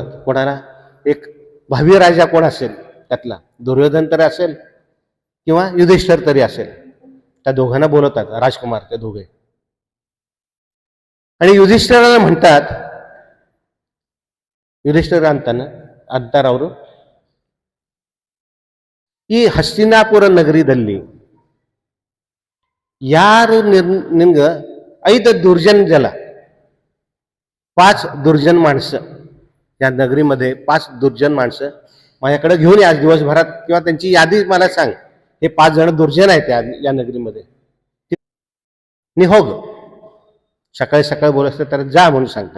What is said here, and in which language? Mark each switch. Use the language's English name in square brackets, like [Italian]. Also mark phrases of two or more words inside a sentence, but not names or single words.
[Marathi] कोणाला? एक भावी राजा कोण असेल त्यातला, दुर्योधन तरी असेल किंवा युधिष्ठिर तरी असेल, त्या दोघांना बोलवतात, राजकुमार ते दोघे. आणि युधिष्ठिराला म्हणतात, युधिष्ठिर [Kannada] ಅಂತಾರವರು, ಈ ಹಸ್ತಿನಾಪುರ ನಗರದಲ್ಲಿ ಯಾರು ನಿಮ್ಗೆ [Marathi] 5 दुर्जन जल, 5 दुर्जन माणसं, या नगरीमध्ये 5 दुर्जन माणसं माझ्याकडे घेऊन या दिवसभरात, किंवा त्यांची यादी मला सांग. हे 5 जण दुर्जन आहेत या नगरीमध्ये. [Kannada] निहोग. [Marathi] सकाळी सकाळी बोलत असतं तर जा म्हणून सांगतात.